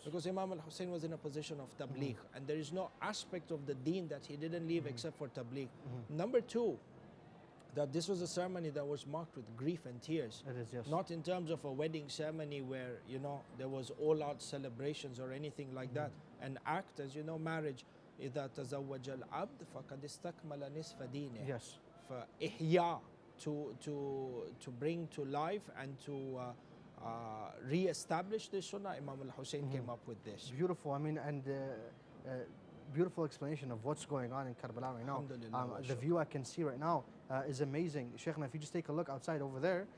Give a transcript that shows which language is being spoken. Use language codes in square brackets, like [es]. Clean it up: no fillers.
[en] Because Imam al-Hussein was in a position of tabligh, and there is no aspect of the deen that he didn't leave except for tabligh. Number two, that this was a ceremony that was marked with grief and tears. It is, yes. Not in terms of a wedding ceremony where, there was all-out celebrations or anything like that. An act, as you know, marriage, [ar] إِذَا تَزَوَّجَ الْعَبْدِ فَقَدْ اسْتَكْمَلَ نِصْفَ دِينِهِ. [en] Yes. For ihya, to bring to life and to re-establish the sunnah, Imam al-Hussein came up with this. Beautiful. I mean, and beautiful explanation of what's going on in Karbala right now. The view I can see right now is amazing. Sheikh, if you just take a look outside over there,